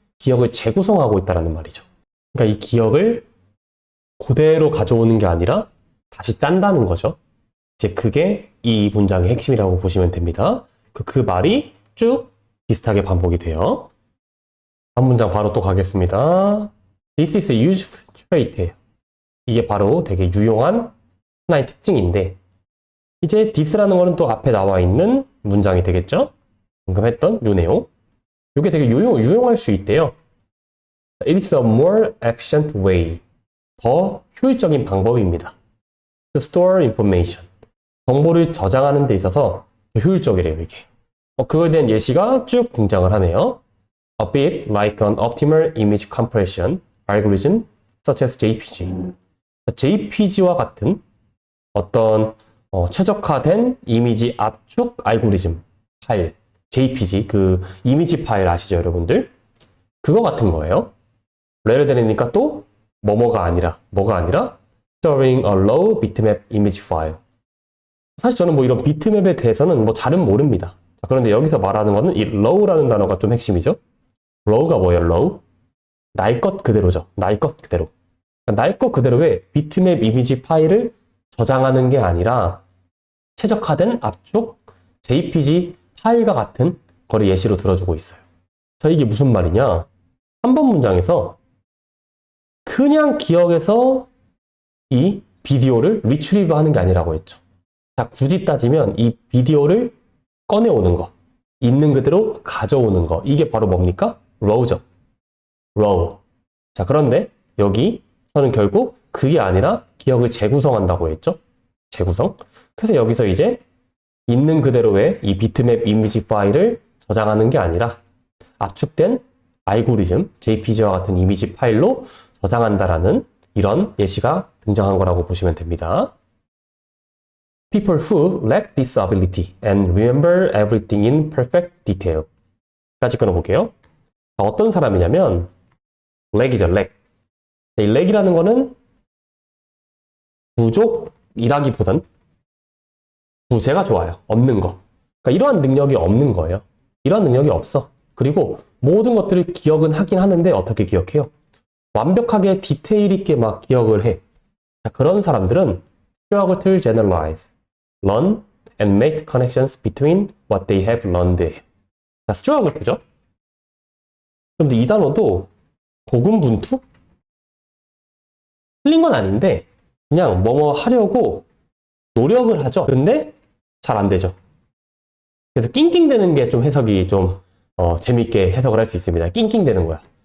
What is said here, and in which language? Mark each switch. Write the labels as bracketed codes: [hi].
[ko] 기억을 재구성하고 있다는 말이죠. 그러니까 이 기억을 그대로 가져오는 게 아니라 다시 짠다는 거죠. 이제 그게 이 문장의 핵심이라고 보시면 됩니다. 그 말이 쭉 비슷하게 반복이 돼요. 한 문장 바로 또 가겠습니다. [en] This is a useful trait예요. [ko] 이게 바로 되게 유용한 하나의 특징인데, 이제 this라는 거는 또 앞에 나와 있는 문장이 되겠죠? 방금 했던 요 내용. 이게 되게 유용할 수 있대요. [en] It is a more efficient way. [ko] 더 효율적인 방법입니다. [en] To store information. [ko] 정보를 저장하는 데 있어서 효율적이래요, 이게. 그거에 대한 예시가 쭉 등장을 하네요. [en] A bit like an optimal image compression algorithm such as JPG. [ko] JPG와 같은 어떤 최적화된 이미지 압축 알고리즘 파일, JPG, 그 이미지 파일 아시죠, 여러분들? 그거 같은 거예요. [en] rather than [ko] 이니까 또 뭐가 아니라 [en] storing a low bitmap image file. [ko] 사실 저는 뭐 이런 비트맵에 대해서는 뭐 잘은 모릅니다. 자, 그런데 여기서 말하는 거는 이 low라는 단어가 좀 핵심이죠. low가 뭐예요? low? 날 것 그대로죠. 날 것 그대로. 날 것 그대로의 비트맵 이미지 파일을 저장하는 게 아니라 최적화된 압축 JPG 파일과 같은 거를 예시로 들어주고 있어요. 자, 이게 무슨 말이냐? 3번 문장에서 그냥 기억에서 이 비디오를 retrieve 하는 게 아니라고 했죠. 자, 굳이 따지면 이 비디오를 꺼내오는 거, 있는 그대로 가져오는 거, 이게 바로 뭡니까? raw죠. raw. 자, 그런데 여기서는 결국 그게 아니라 기억을 재구성한다고 했죠. 재구성. 그래서 여기서 이제 있는 그대로의 이 비트맵 이미지 파일을 저장하는 게 아니라 압축된 알고리즘, JPG와 같은 이미지 파일로 저장한다라는 이런 예시가 등장한 거라고 보시면 됩니다. [en] People who lack this ability and remember everything in perfect detail. [ko] 까지 끊어볼게요. 어떤 사람이냐면 lack이죠, lack. 이 lack이라는 거는 부족이라기보단 부재가 좋아요. 없는 거. 그러니까 이러한 능력이 없는 거예요. 이러한 능력이 없어. 그리고 모든 것들을 기억은 하긴 하는데 어떻게 기억해요? 완벽하게 디테일 있게 막 기억을 해. 자, 그런 사람들은 [en] struggle to generalize, learn and make connections between what they have learned. [ko] 자, struggle to죠? 그런데 이 단어도 고군분투? 틀린 건 아닌데 그냥 뭐뭐 하려고 노력을 하죠. 근데 잘 안 되죠. 그래서 낑낑대는 게 좀 해석이 좀 재밌게 해석을 할 수 있습니다. 낑낑대는 거야.